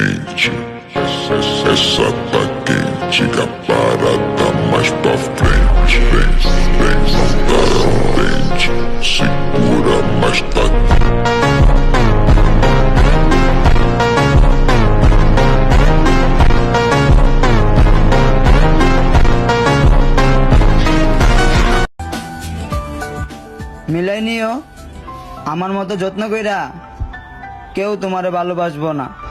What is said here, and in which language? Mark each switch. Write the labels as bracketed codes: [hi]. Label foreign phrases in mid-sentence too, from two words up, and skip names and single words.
[pt] frente. Essa tá quente, a parada mais pra frente. Vem, não tá contente, segura, mas tá. [bn] মিলাই নিও, আমার মতো যত্ন কইরা কেউ তোমারে ভালোবাসবো না।